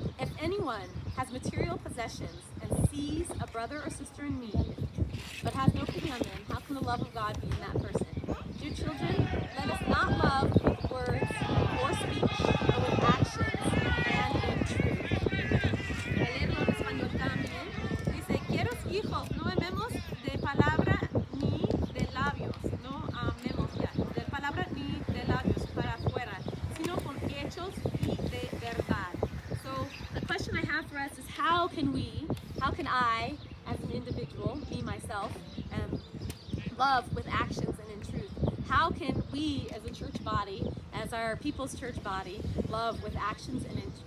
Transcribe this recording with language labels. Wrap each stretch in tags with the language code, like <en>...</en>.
<en>If anyone has material possessions and sees a brother or sister in need, but has no pity on them, how can the love of God be in that person? Dear children, let us not love with words or speech, but with actions and in truth.</en> <es>Voy a leerlo en español también. Dice, queridos hijos, no amemos de palabra ni de labios, no amemos ya, de palabra ni de labios para afuera, sino con hechos y de verdad.</es> <en>So the question I have for us is, how can I, as an individual, me, myself, love with actions and in truth? How can we, as a church body, as our People's Church body, love with actions and in truth?</en>